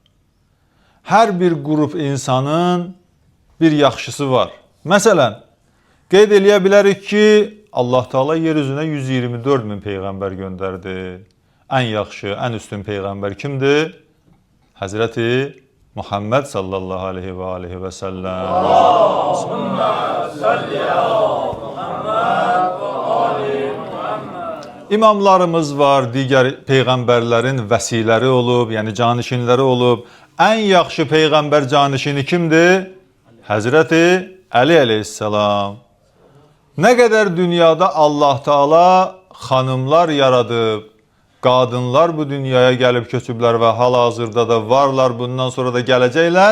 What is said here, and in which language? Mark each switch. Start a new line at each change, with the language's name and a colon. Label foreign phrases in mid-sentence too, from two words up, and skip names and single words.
Azerbaijani: Hər bir qrup insanın bir yaxşısı var. Məsələn, qeyd eləyə bilərik ki, Allah Teala yer üzünə 124 min peyğəmbər göndərdi. Ən yaxşı, ən üstün peyğəmbər kimdir? Həzrəti Muhammed
Arabic: صلى الله عليه و عليه و سلم. اللهم صل على محمد و آل محمد. İmamlarımız var, digər peyğəmbərlərin vəsiləri olub, yəni canişinləri olub. Ən yaxşı peyğəmbər canişini kimdir? Həzrəti Əli aleyhisselam. Nə qədər dünyada Allah Teala xanımlar yaradıb, qadınlar bu dünyaya gəlib köçüblər və hal-hazırda da varlar, bundan sonra da gələcəklər.